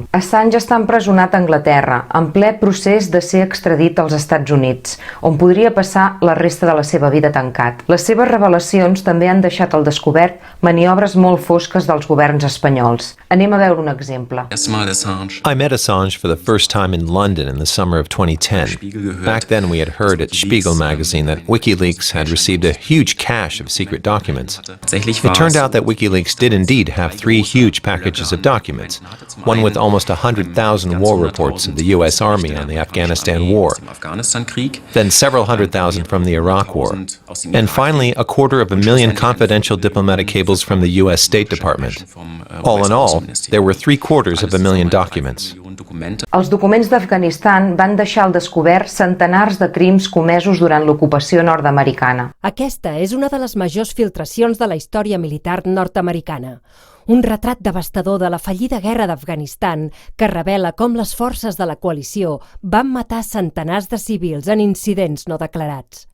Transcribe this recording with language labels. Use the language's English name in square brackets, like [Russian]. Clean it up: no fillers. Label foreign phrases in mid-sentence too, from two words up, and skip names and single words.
[Catalan] Assange està empresonat a Anglaterra, en ple procés de ser extradit als Estats Units, on podria passar la resta de la seva vida tancat. Les seves revelacions també han deixat al descobert maniobres molt fosques dels governs espanyols. Anem a veure un exemple. [English] I met Assange for the first time in London in the summer of 2010. Back then we had heard at Spiegel magazine that WikiLeaks had received a huge cache of secret documents. It turned out that WikiLeaks did indeed have 3 huge packages of documents, one with almost 100,000 war reports of the US Army on the Afghanistan War, then several 100,000 from the Iraq War, and finally 250,000 confidential diplomatic cables from the US State Department. All in all, there were 750,000 documents. [Catalan] Els documents d'Afganistan van deixar al descobert centenars de crims comesos durant l'ocupació nord-americana. Aquesta és una de les majors filtracions de la història militar nord-americana. Un retrat devastador de la fallida guerra d'Afganistan que revela com les forces de la coalició van matar centenars de civils en incidents no declarats.